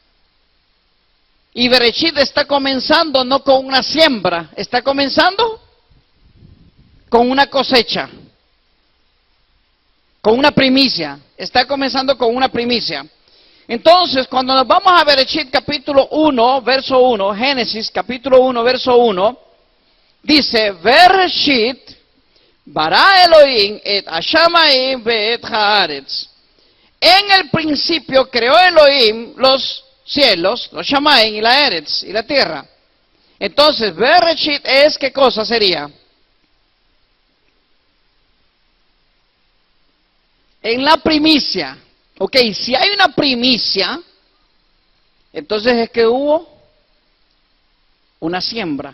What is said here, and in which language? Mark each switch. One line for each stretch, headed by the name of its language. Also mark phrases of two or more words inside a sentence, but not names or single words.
Spanish: Y Bereshit está comenzando no con una siembra, está comenzando con una cosecha, con una primicia, está comenzando con una primicia. Entonces, cuando nos vamos a Bereshit capítulo 1, verso 1, Génesis capítulo 1, verso 1, dice,
Hebrew: בראשית ברא אלהים את השמים ואת הארץ.
Spanish: En el principio creó Elohim los cielos, los Shamayim y la Eretz, y la tierra. Entonces, Bereshit es, ¿qué cosa sería? En la primicia. Ok, si hay una primicia, Entonces es que hubo una siembra.